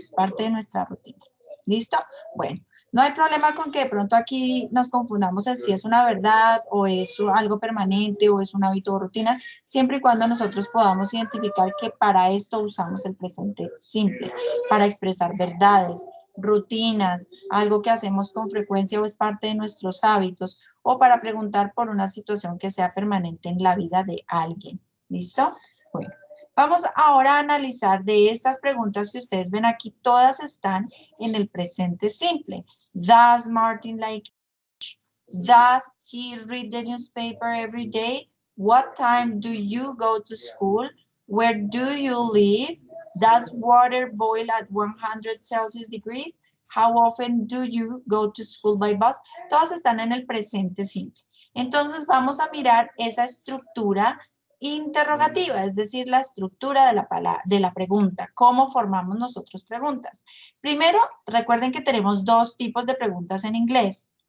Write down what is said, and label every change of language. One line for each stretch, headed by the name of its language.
Spanish: Es parte de nuestra rutina. ¿Listo? Bueno, no hay problema con que de pronto aquí nos confundamos en si es una verdad o es algo permanente o es un hábito o rutina, siempre y cuando nosotros podamos identificar que para esto usamos el presente simple, para expresar verdades, rutinas, algo que hacemos con frecuencia o es parte de nuestros hábitos, o para preguntar por una situación que sea permanente en la vida de alguien. ¿Listo? Bueno, vamos ahora a analizar de estas preguntas que ustedes ven aquí, todas están en el presente simple.
English: Does Martin like it? Does he read the newspaper every day? What time do you go to school? Where do you live? Does water boil at 100 Celsius degrees? How often do you go to school by bus?
Spanish: Todas están en el presente simple. Entonces vamos a mirar esa estructura interrogativa, es decir, la estructura de la pregunta. ¿Cómo formamos nosotros preguntas? Primero, recuerden que tenemos dos tipos de preguntas en inglés.